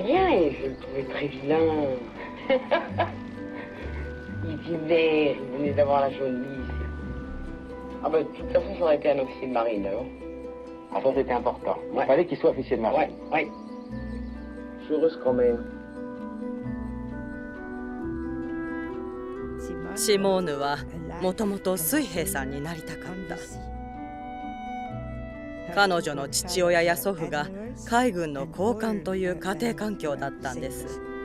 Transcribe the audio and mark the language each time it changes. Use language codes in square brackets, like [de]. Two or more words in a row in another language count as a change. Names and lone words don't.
[fr] Rien, je le trouvais très vilain. Il était vert, il venait d'avoir la jaunisse. Ah ben, de toute façon, ça aurait été un officier de marine, alors. Ah, ça, c'était important. Ouais. Il fallait qu'il soit officier de marine. Ouais. Je suis heureuse quand même. [ja] シモーヌはもともと水兵さんになりたかった。彼女の父親や祖父が海軍の高官という家庭環境だったんです。